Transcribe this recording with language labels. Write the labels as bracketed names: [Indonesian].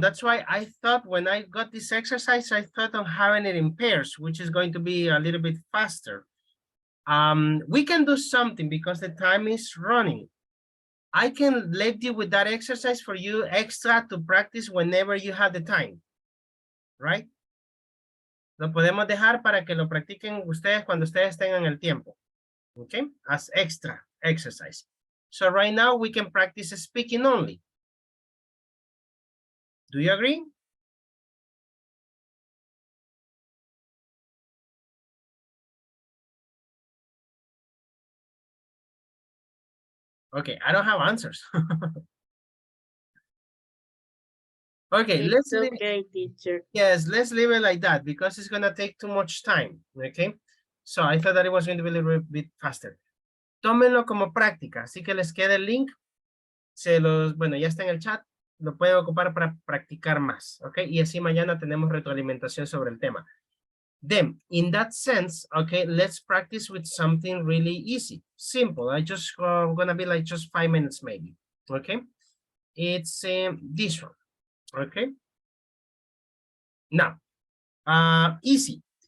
[English] That's why I thought when I got this exercise, I thought of having it in pairs, which is going to be a little bit faster. We can do something because the time is running. I can let you with that exercise for you extra to practice whenever you have the time, right? [Spanish] Lo podemos dejar para que lo practiquen ustedes cuando ustedes tengan el tiempo, okay? [English] As extra exercise. So right now we can practice speaking only. Do you agree? Okay, I don't have answers. Okay, It's okay, teacher. yes, let's leave it like that because it's gonna take too much time, okay? So I thought that it was going to be a little bit faster. [Spanish] Tómenlo como práctica, así que les queda el link. Bueno, ya está en el chat, lo pueden ocupar para practicar más, okay? Y así mañana tenemos retroalimentación sobre el tema. [English] Then, in that sense, okay, let's practice with something really easy, simple. I just gonna be like just 5 minutes maybe, okay? It's this one, okay? Now, easy.